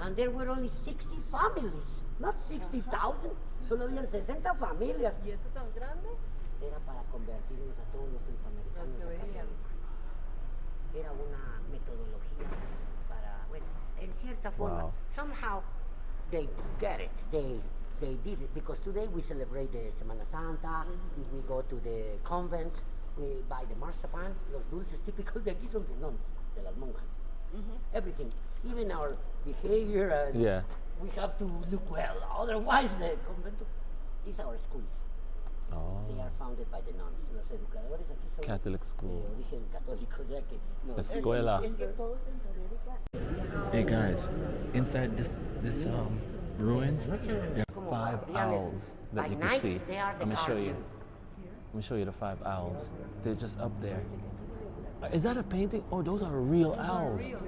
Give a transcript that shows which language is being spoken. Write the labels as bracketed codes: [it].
[en] And there were only 60 families, not 60,000. [es] Solo habían 60 familias. ¿Y eso tan grande? Era para convertirnos a todos los centroamericanos a católicos. Era una metodología para, bueno, en cierta forma. Wow. [en] Somehow they get it. They did it because today we celebrate the Semana Santa. We go to the convents. We buy the marzipan, [es] los dulces típicos de aquí son de nuns, de las monjas. [en] Everything, even our behavior, and we have to look well. Otherwise, the convento is our schools. Oh. They are founded by the nuns. [es] Los educadores aquí son [en] Catholic school. [es] de origen católico, ya que Escuela. [en] Hey guys, inside this ruins, there are 5 owls that you can see. I'm gonna show you. Let me show you the 5 owls. They're just up there. Is that a painting? Oh, those are real owls.